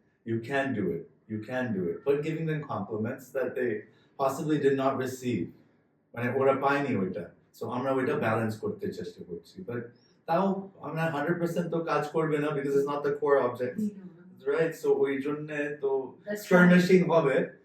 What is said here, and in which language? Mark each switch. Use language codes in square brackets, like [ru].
[en] You can do it. You can do it. But giving them compliments that they possibly did not receive. [bn] মানে ওরা পায়নি ওইটা। So আমরা ওইটা balance করতে চেষ্টা করছি। [en] But [bn] তাও আমরা 100% তো কাজ করবে না [en] because it's not the core object. Right? [bn] So ওই জন্যে তো skirmishing হবে।